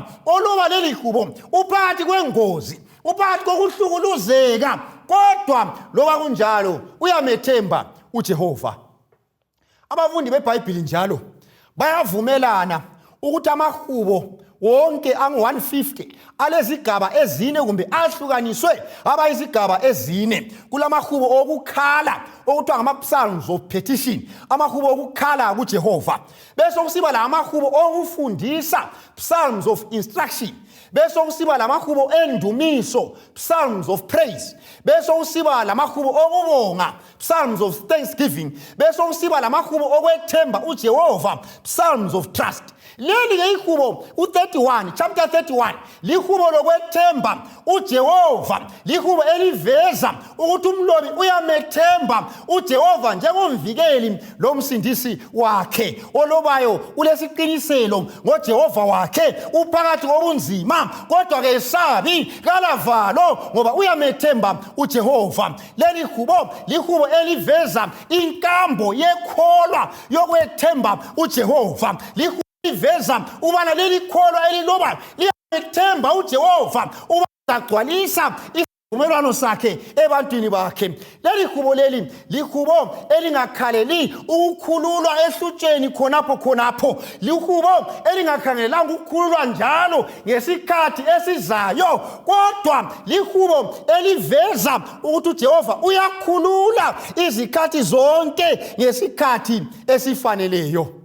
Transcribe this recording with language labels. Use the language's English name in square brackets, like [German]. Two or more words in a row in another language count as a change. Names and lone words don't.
[North Ndebele] Oloba leli hubo uphakathi kwengozi, uphakathi kokuhlukuluzeka, kodwa loba kunjalo uyamethemba uJehova. Abafundi beBhayibheli njalo bayavumelana ukuthi amahubo wonke angu150 alezigaba ezine kumbe ahlukaniswe abayizigaba ezine. Kulamahubo okukhala okuthiwa ngama- [English] Psalms of petition, [North Ndebele] amahubo okukhala kuJehova. Bese kusiba la amahubo okufundisa, [English] Psalms of instruction. [North Ndebele] bese kusiba lamahubo endumiso, [English] psalms of praise, [North Ndebele] bese kusiba lamahubo okubonga, [English] psalms of thanksgiving, [North Ndebele] bese kusiba lamahubo okwethemba uJehova, [English] psalms of trust. [North Ndebele] Leli ke ihubo u31 chapter 31 lihubo lokwethemba uJehova, lihubo eliveza ukuthi umlobi uyamethemba uJehova njengomvikeli lomsindisi wakhe olobayo ulesiqiniselo ngoJehova wakhe uphakathi kobunzima kodwa ke sabi kalavalo ngoba uyamethemba uJehova. Leli hubo lihubo eliveza inkambo yekholwa yokwethemba uJehova, liveza ubana leli kholwa eliloba liyamethemba uJehova ubagcwalisa isivumelwano sakhe ebantwini bakhe. Leli hubo leli lihubo elingakhaleli ukukhululwa ehlutsheni khonapho, lihubo elingakhangelanga ukukhululwa njalo ngesikhathi esizayo, kodwa lihubo eliveza ukuthi uJehova uyakhulula izikhathi zonke ngesikhathi esifaneleyo.